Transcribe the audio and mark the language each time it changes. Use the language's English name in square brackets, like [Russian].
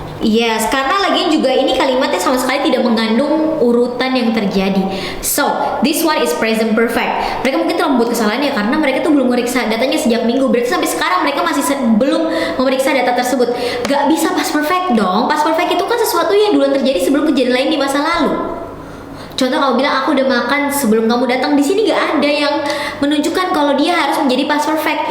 [Indonesian] Yes, karena lagian juga ini kalimatnya sama sekali tidak mengandung urutan yang terjadi. [English] So, this one is present perfect. [Indonesian] Mereka mungkin telah membuat kesalahan ya karena mereka tuh belum memeriksa datanya sejak minggu. Berarti sampai sekarang mereka masih belum memeriksa data tersebut. Gak bisa past perfect dong. Past perfect itu kan sesuatu yang duluan terjadi sebelum kejadian lain di masa lalu. Contoh kamu bilang aku udah makan sebelum kamu datang, di sini gak ada yang menunjukkan kalau dia harus menjadi past perfect.